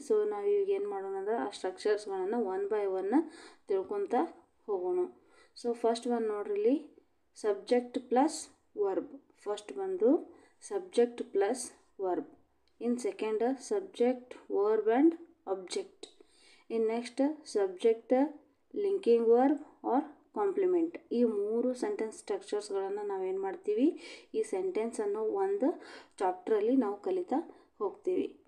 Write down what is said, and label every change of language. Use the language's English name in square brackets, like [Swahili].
[Kannada] So ನಾವು ಈಗ ಏನು ಮಾಡೋಣ ಅಂದ್ರೆ ಆ ಸ್ಟ್ರಕ್ಚರ್ಸ್ಗಳನ್ನು 1 by 1 ತಿಳ್ಕೊತಾ ಹೋಗೋಣ. [English] So first one ನೋಡ್ರಿ, subject plus verb. First ಬಂದು subject plus verb. In second, subject, verb and object. In next, subject, linking verb or complement. [Kannada] ಈ 3 ಸೆಂಟೆನ್ಸ್ ಸ್ಟ್ರಕ್ಚರ್ಸ್ಗಳನ್ನು ನಾವೇನು ಮಾಡ್ತೀವಿ, ಈ ಸೆಂಟೆನ್ಸ್ ಅನ್ನೋ ಒಂದು ಚಾಪ್ಟ್ರಲ್ಲಿ ನಾವು ಕಲಿತಾ ಹೋಗ್ತೀವಿ.